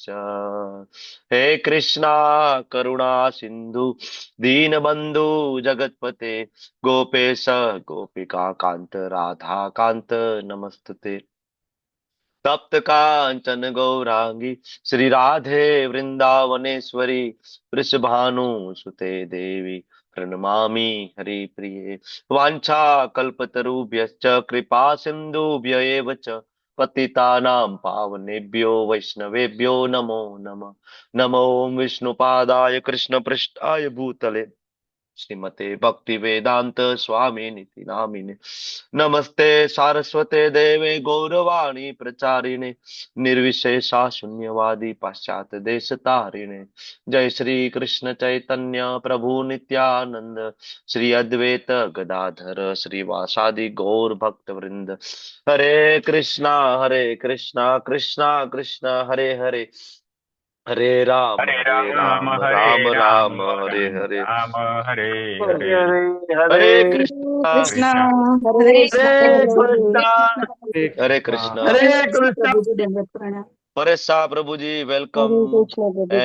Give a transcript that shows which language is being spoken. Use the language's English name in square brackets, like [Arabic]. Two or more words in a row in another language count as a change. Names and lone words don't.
[Sanskrit] હે કૃષ્ણા કરુણા સિંધુ દીનબંધુ જગતપતે ગોપેશ ગોપિકા કાંત રાધા કાંત નમસ્તુતે. તપ્ત કાંચન ગૌરાંગી શ્રી રાધે વૃંદાવનેશ્વરી વૃષભાનુ સુતે દેવી પ્रणमामि हरिप्रिये. वाञ्छा कल्पतरुभ्यश्च कृपा सिन्धुभ्य एव च पतितानां पावनेभ्यो वैष्णवेभ्यो नमो नमः. नमो विष्णुपादाय कृष्णपृष्ठाय भूतले श्रीमते भक्ति वेदांत स्वामी निति नामिने. नमस्ते सारस्वते देवे गौरवाणी प्रचारिणे निर्विशेषा शून्यवादी पाश्चात्य देश तारिणे. जय श्री कृष्ण चैतन्य प्रभु नित्यानंद श्री अद्वैत गदाधर श्रीवासादि गौर भक्त वृंद. हरे कृष्णा कृष्णा कृष्णा हरे हरे હરે રામ હરે હરે રામ રામ રામ હરે રામ રામ હરે રામ હરે રામ હરે હરે હરે હરે કૃષ્ણ કૃષ્ણ હરે હરે કૃષ્ણ કૃષ્ણ હરે કૃષ્ણ [Gujarati] હરે કૃષ્ણ પ્રભુજી દંડવત પ્રણામ. પરેશ શાહ પ્રભુજી વેલકમ હરે કૃષ્ણ પ્રભુજી